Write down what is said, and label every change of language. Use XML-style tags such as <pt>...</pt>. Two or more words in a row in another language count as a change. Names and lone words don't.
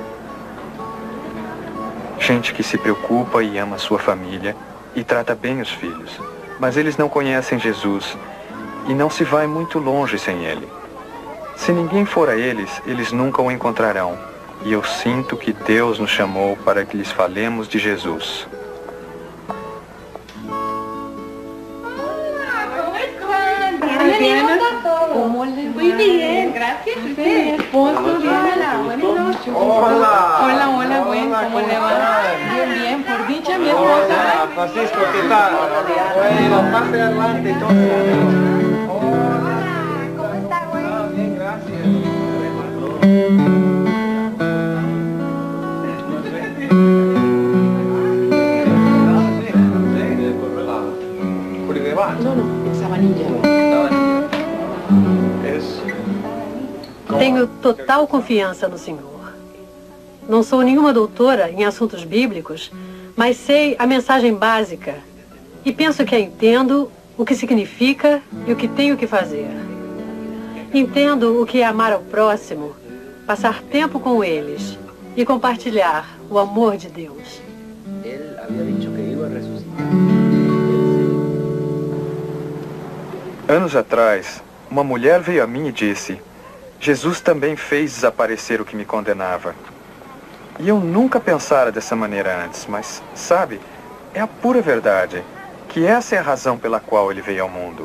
<pt>Gente que se preocupa e ama sua família e trata bem os filhos. Mas eles não conhecem Jesus e não se vai muito longe sem ele. Se ninguém for a eles, eles nunca o encontrarão, E eu sinto que Deus nos chamou para que lhes falemos de Jesus.</pt> <es>Muy bien, gracias. Usted, esposo, hola, buenas noches. Hola. Hola, hola, bueno, ¿cómo le va? Bien, bien, por dicha, mi esposa. Hola, Francisco, ¿qué tal? Bueno, pase adelante entonces. Hola, ¿cómo está, güey? Ah, bien, gracias. No, Sabanilla.</es> <pt>Tenho total confiança no Senhor. Não sou nenhuma doutora em assuntos bíblicos, mas sei a mensagem básica e penso que a entendo, o que significa e o que tenho que fazer. Entendo o que é amar ao próximo, passar tempo com eles e compartilhar o amor de Deus.</pt> <es>Él había dicho que iba a resucitar.</es> <pt>Anos atrás, uma mulher veio a mim e disse: Jesus também fez desaparecer o que me condenava. E eu nunca pensara dessa maneira antes, mas, sabe, é a pura verdade, que essa é a razão pela qual ele veio ao mundo.</pt>